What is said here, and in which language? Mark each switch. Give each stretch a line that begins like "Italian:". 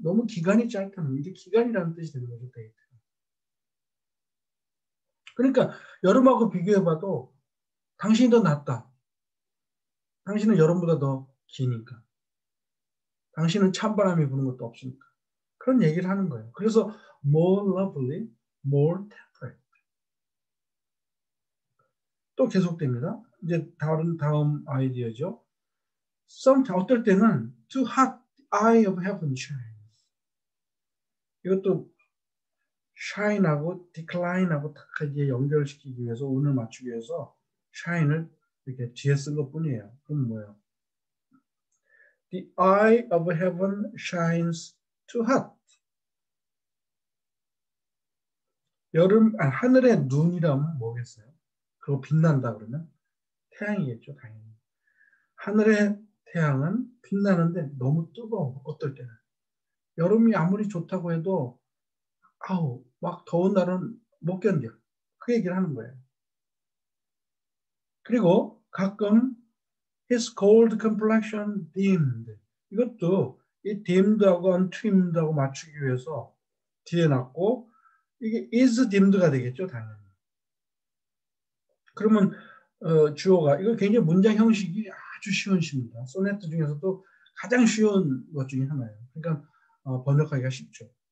Korean: 너무 기간이 짧다면 이게 기간이라는 뜻이 되는 거죠. 데이트. 그러니까 여름하고 비교해봐도 당신이 더 낫다. 당신은 여름보다 더 기니까. 당신은 찬바람이 부는 것도 없으니까. 그런 얘기를 하는 거예요. 그래서
English: more lovely, more temperate.
Korean: 또 계속됩니다. 이제 다음 아이디어죠. 어떨 때는
English: too hot eye of heaven shines.
Korean: 이것도 shine하고 decline하고 딱 이제 연결시키기 위해서 운을 맞추기 위해서 shine을 이렇게 뒤에 쓴 것뿐이에요. 그럼 뭐예요?
English: The eye of heaven shines too hot.
Korean: 하늘의 눈이라면 뭐겠어요? 그거 빛난다 그러면 태양이겠죠, 당연히. 하늘의 태양은 빛나는데 너무 뜨거워, 어떨 때는. 여름이 아무리 좋다고 해도 아우 막 더운 날은 못 견뎌. 그 얘기를 하는 거예요. 그리고 가끔
English: his cold complexion dimmed.
Korean: 이것도 이 dimmed하고 untrimmed 하고 맞추기 위해서 뒤에 놨고 이게 is dimmed가 되겠죠, 당연히. 그러면 주어가 이거 굉장히 문장 형식이 아주 쉬운 시입니다. 소네트 중에서도 가장 쉬운 것 중에 하나예요. 그러니까 번역하기가 쉽죠.